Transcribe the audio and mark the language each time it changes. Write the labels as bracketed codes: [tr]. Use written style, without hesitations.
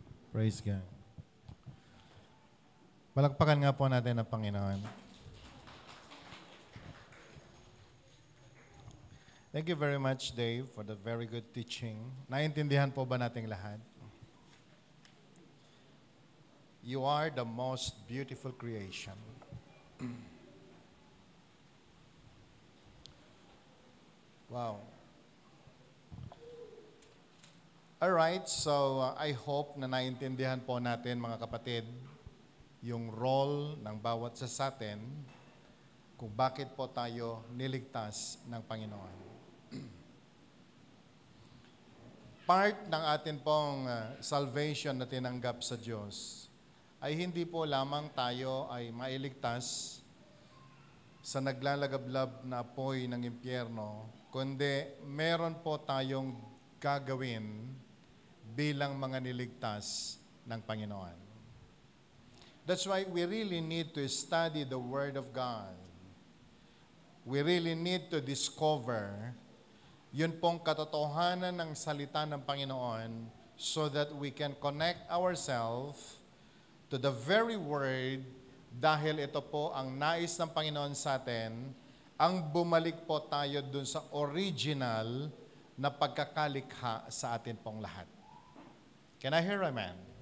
[en] Praise God. [tl] Palakpakan nga po natin ang Panginoon. [en] Thank you very much, Dave, for the very good teaching. [tl] Naintindihan po ba nating lahat? [en] You are the most beautiful creation. Wow. Alright, so I hope [tl] na naintindihan po natin mga kapatid yung role ng bawat sa atin kung bakit po tayo niligtas ng Panginoon. Part ng atin pong salvation na tinanggap sa Diyos ay hindi po lamang tayo ay mailigtas sa naglalagablab na apoy ng impyerno, kundi meron po tayong gagawin bilang mga niligtas ng Panginoon. [en] That's why we really need to study the Word of God. We really need to discover [tl] yun pong katotohanan ng salita ng Panginoon [en] so that we can connect ourselves to the very Word [tl] dahil ito po ang nais ng Panginoon sa atin, ang bumalik po tayo dun sa original na pagkakalikha sa atin pong lahat. [en] Can I hear amen?